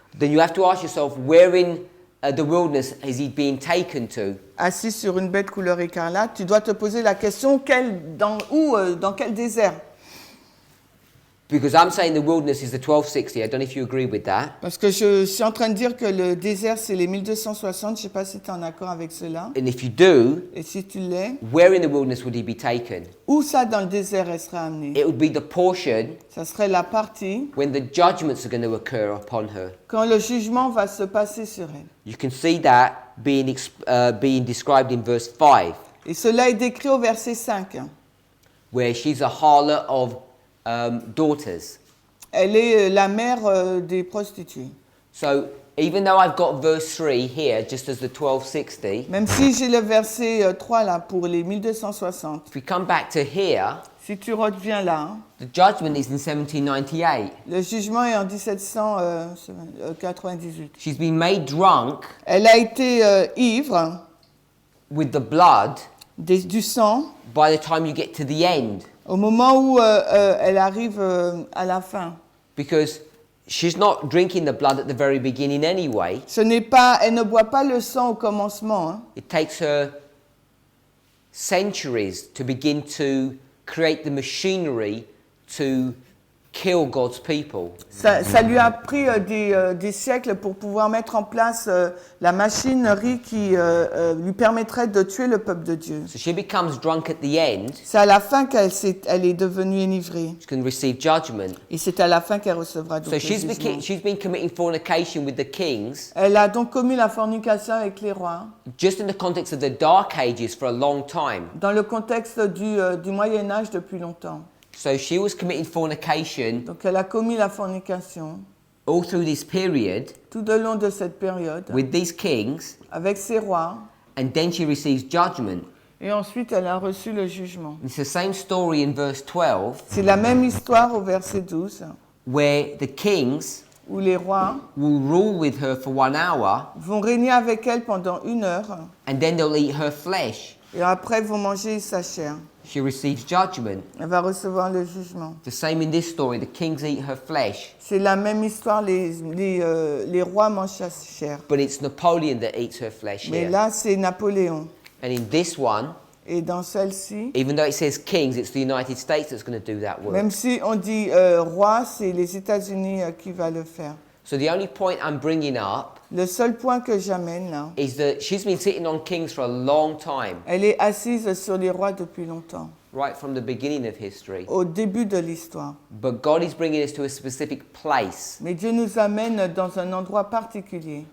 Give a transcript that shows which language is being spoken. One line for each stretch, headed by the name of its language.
English: Then you have to ask yourself, where in the wilderness is he being taken to?
French: assise sur une bête couleur écarlate. Tu dois te poser la question dans quel désert?
English: Because I'm saying the wilderness is the 1260. I don't know if you agree with that.
French: Parce que je suis en train de dire que le désert c'est les 1260. Je ne sais pas si tu es en accord avec cela.
English: And if you do,
French: Et si tu l'es,
English: where in the wilderness would he be taken?
French: où ça dans le désert elle sera amenée?
English: It would be the portion
French: Ça serait la partie
English: when the judgments are going to occur upon her.
French: quand le jugement va se passer sur elle.
English: You can see that being described in verse 5,
French: Et cela est décrit au verset 5.
English: where she's a harlot of daughters.
French: Elle est la mère des prostituées.
English: So even though I've got verse 3 here, just as the 1260,
French: Même si j'ai le verset 3 là pour les 1260,
English: if we come back to here,
French: si tu reviens là,
English: the judgment is in 1798.
French: le jugement est en 1798.
English: She's been made drunk
French: Elle a été ivre
English: with the blood
French: du sang
English: by the time you get to the end,
French: au moment où elle arrive à la fin.
English: because she's not drinking the blood at the very beginning anyway.
French: Elle ne boit pas le sang au commencement. Hein.
English: It takes her centuries to begin to create the machinery to kill God's people.
French: Ça lui a pris des siècles pour pouvoir mettre en place la machinerie qui lui permettrait de tuer le peuple de Dieu.
English: So she becomes drunk at the end.
French: C'est à la fin elle est devenue enivrée.
English: She's going to receive judgment.
French: Et c'est à la fin qu'elle recevra donc
English: So
French: le
English: she's
French: jugement.
English: been committing fornication with the kings
French: Elle a donc commis la fornication avec les rois
English: just in the context of the Dark Ages for a long time.
French: dans le contexte du Moyen-Âge depuis longtemps.
English: So she was committing fornication
French: Donc elle a commis la fornication
English: all through this period
French: tout au long de cette période
English: with these kings,
French: avec ces rois
English: and then she receives judgment.
French: et ensuite elle a reçu le jugement.
English: It's the same story in verse 12,
French: C'est la même histoire au verset 12
English: where the kings
French: où les rois
English: will rule with her for 1 hour,
French: vont régner avec elle pendant 1 heure
English: and then they'll eat her flesh.
French: et après vont manger sa chair.
English: She receives judgment.
French: Elle va recevoir le jugement.
English: The same in this story, the kings eat her flesh,
French: C'est la même histoire, les rois mangent sa chair.
English: but it's Napoleon that eats her flesh
French: Mais
English: here.
French: là, c'est Napoléon.
English: And in this one,
French: Et dans celle-ci,
English: even though it says kings, it's the United States that's going to do that work.
French: même si on dit roi, c'est les États-Unis qui va le faire.
English: So the only point I'm bringing up
French: Le seul point que j'amène là,
English: is that she's been sitting on kings for a long time,
French: elle est assise sur les rois depuis longtemps,
English: right from the beginning of history.
French: au début de l'histoire.
English: But God is bringing us to a specific place.
French: Mais Dieu nous amène dans un endroit particulier.